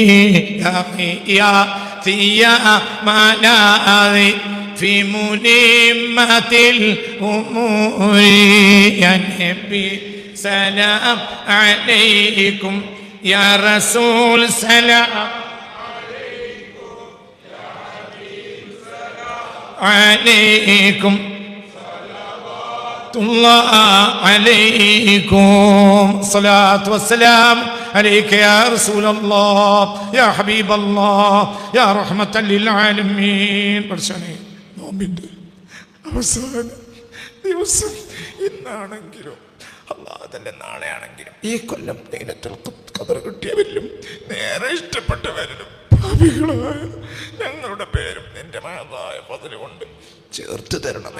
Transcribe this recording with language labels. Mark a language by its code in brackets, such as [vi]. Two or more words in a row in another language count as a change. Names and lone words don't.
[ar] يا يا ملاذي في ملمة الأمور يا نبي سلام عليكم يا رسول سلام عليكم يا حبيب سلام عليكم صلوات الله عليكم الصلاة والسلام عليك يا رسول الله يا حبيب الله يا رحمة للعالمين [ml] برشاني നോമ്പിൻ്റെ അവസാന ദിവസം ഇന്നാണെങ്കിലും അല്ലാഹുവിന്റെ നാളെയാണെങ്കിലും ഈ കൊല്ലം ലൈലത്തുൽ ഖദർ കിട്ടിയവരിലും നേരെ ഇഷ്ടപ്പെട്ടവരിലും പാപികളായ ഞങ്ങളുടെ പേരും നിന്റെ മഹത്തായ ഫദ്ൽ കൊണ്ട് ചേർത്ത് തരണമേ.